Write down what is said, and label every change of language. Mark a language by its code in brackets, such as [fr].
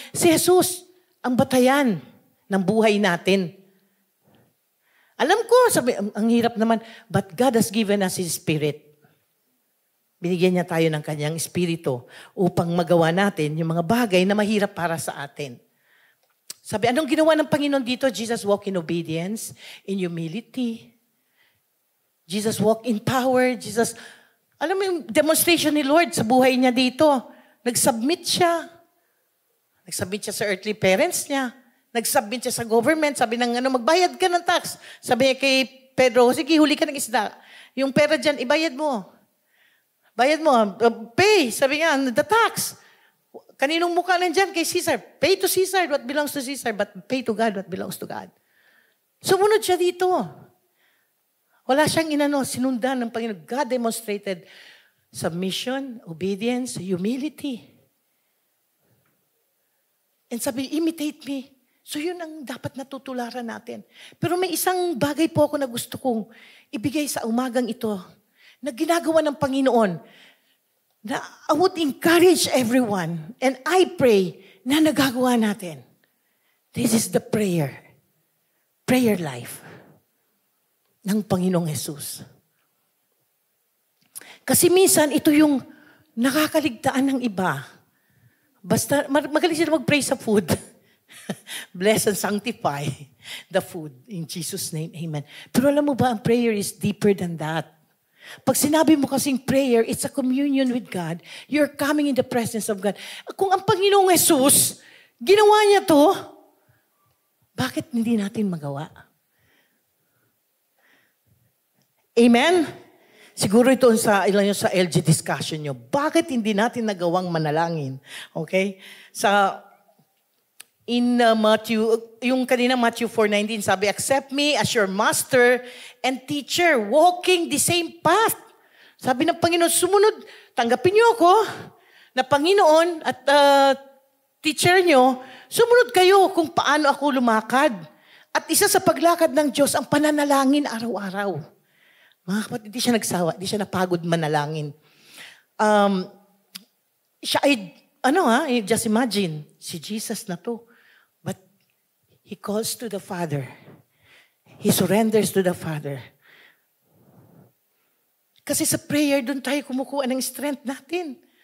[tl] Si Jesus, ang batayan ng buhay natin. [en] Alam ko, ang hirap naman, but God has given us His Spirit. [tl] Binigyan niya tayo ng Kanyang Espiritu upang magawa natin yung mga bagay na mahirap para sa atin. Sabi, anong ginawa ng Panginoon dito? [en] Jesus walked in obedience, in humility. [tl] Jesus walked in power. Jesus, alam mo yung demonstration ni Lord sa buhay niya dito. Nag-submit siya. Nag-submit siya sa earthly parents niya. Nag-submit siya sa government. Sabi ng magbayad ka ng tax. Sabi niya kay Pedro, sige, huli ka ng isda. Yung pera dyan, ibayad mo. Bayad mo. Pay. Sabi niya, the tax. Kaninong mukha nandyan? Kay Caesar. [en] Pay to Caesar what belongs to Caesar, but pay to God what belongs to God. [tl] Sumunod siya dito. Wala siyang sinundan ng Panginoon. [en] God demonstrated submission, obedience, humility. And sabi, imitate me. [tl] So yun ang dapat natutularan natin. Pero may isang bagay po ako na gusto kong ibigay sa umagang ito na ginagawa ng Panginoon na I would encourage everyone and I pray na nagagawa natin. [en] This is the prayer life ng Panginoong Jesus. [tl] Kasi minsan ito yung nakakaligtaan ng iba. Basta, magaling sila mag-pray sa food. [en] Bless and sanctify the food. In Jesus' name, amen. Pero alam mo ba, ang prayer is deeper than that. Pag sinabi mo kasing prayer, it's a communion with God. You're coming in the presence of God. [tl] Kung ang Panginoong Jesus, ginawa niya to, bakit hindi natin magawa? Amen? Siguro ito sa LG discussion nyo. Bakit hindi natin nagawang manalangin? Okay? [en] in Matthew, yung kanina Matthew 4:19, sabi, accept me as your master and teacher, walking the same path. [tl] Sabi ng Panginoon, sumunod, tanggapin niyo ako na Panginoon at teacher niyo, sumunod kayo kung paano ako lumakad. At isa sa paglakad ng Diyos, ang pananalangin araw-araw. Mga kapatid, di siya nagsawa, di siya napagod manalangin. Siya ay, just imagine, si Jesus na to. [en] But He calls to the Father. He surrenders to the Father. [tl] Kasi sa prayer, doon tayo kumukuha ng strength natin.